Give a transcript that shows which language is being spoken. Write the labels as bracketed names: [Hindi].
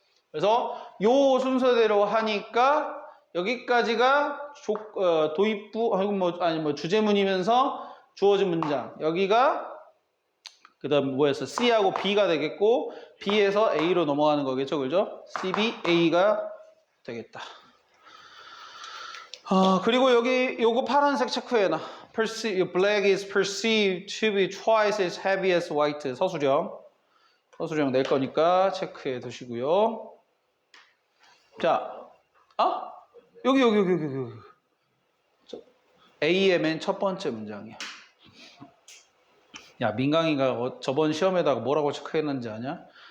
[Korean] 그래서 요 순서대로 하니까 여기까지가 도입부 아니 주제문이면서 주어진 문장. 여기가 그다음 뭐였어? C하고 B가 되겠고 B에서 A로 넘어가는 거겠죠, 그죠? C, B, A가 되겠다. 그리고 여기 요거 파란색 체크해놔. [English] Black is perceived to be twice as heavy as white. [Korean] 서술형 낼 거니까 체크해 두시고요. 자, 여기. A의 맨 첫 번째 문장이야. 야, 민강이가 저번 시험에다가 뭐라고 체크했는지 아냐?